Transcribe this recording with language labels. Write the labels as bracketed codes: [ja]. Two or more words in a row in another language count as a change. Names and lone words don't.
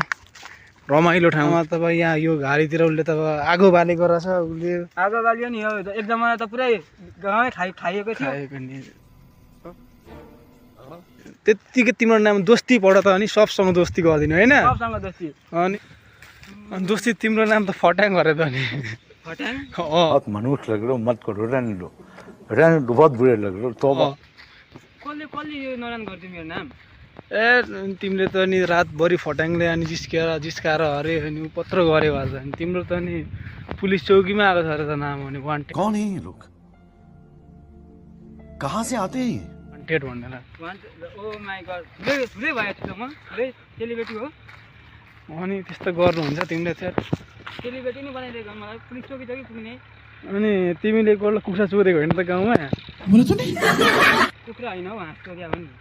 [ne] रमाइलो ठाउँमा त यहाँ यो घारीतिर उसले त आगो बालेको रहेछ। उसले आगो बाल्यो नि। एक जमाना त पुरै गाउँै खाइएको थियो। त्यतिकै तिम्रो नाम दोस्ती पढ त, अनि सबसँग दोस्ती गरिदिनु, होइन? अनि दोस्ती तिम्रो नाम त फट्याङ गरे त नि। [hi] बहुत मनुष्य लग रहे हो, मत करो, रहने दो, बहुत बुरे लग रहे हो। तो [ne] कसले यो नरान गर्दियो मेरो नाम? तिमीले त नि रातभरि फट्याङले अनि जिस्काएर हरे अनि पत्र गऱ्यो आज। अनि तिम्रो त नि पुलिस चौकीमा आएको छ अरे त नाम, अनि वान्टेड। [hi] कौन है ये लोग? कहाँ से आते हैं? [ne] वान्टेड भनेर। [en] oh my god, [ne] ठुलै भयो त म, सेलिब्रिटी हो। अनि त्यस्तो गर्नुहुन्छ तिमीले चाहिँ? सेलिब्रिटी नै बनाइदिएको मलाई, पुलिस चौकी पुग्ने। अनि तिमीले एकपल्ट कुखुरा चोरेको होइन त गाउँमा? कुखुरा होइन हौ, हाँस चोर्या हो नि।